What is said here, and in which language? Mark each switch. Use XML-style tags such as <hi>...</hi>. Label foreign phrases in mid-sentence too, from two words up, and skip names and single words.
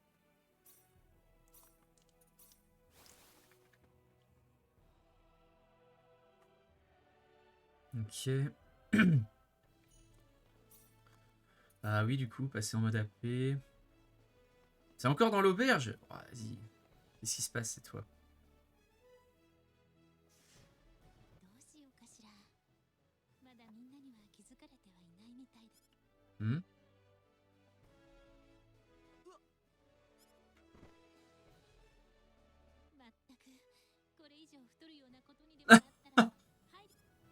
<fr>Ok. Ah oui, du coup, passer en mode AP. C'est encore dans l'auberge. Oh, vas-y. Qu'est-ce qui se passe cette fois?</fr> <ja>どうしようかしら。まだみんなには気づかれてはいないみたいだ。 Hmm? まったくこれ以上太るようなことにでもなったら入る。</ja>